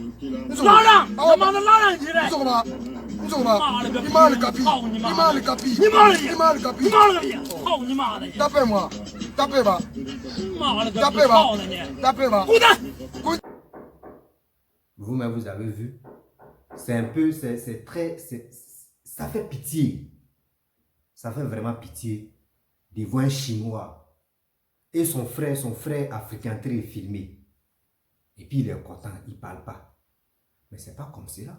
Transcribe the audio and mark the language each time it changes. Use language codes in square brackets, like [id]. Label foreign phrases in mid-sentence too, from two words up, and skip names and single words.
[zh] 拉让！他妈的拉让起来！你说过吧？你说过吧？你妈的个逼！你妈的个逼！你妈的个逼！你妈的个逼！操你妈的！打败吗？打败吧！妈的个逼！打败吧！打败吧！滚蛋！ [fr] Vous-même, vous avez vu? C'est un peu, c'est très, ça fait pitié. Ça fait vraiment pitié de voir un Chinois et son frère africain très filmé. Et puis il est content, il ne parle pas. Mais ce n'est pas comme cela.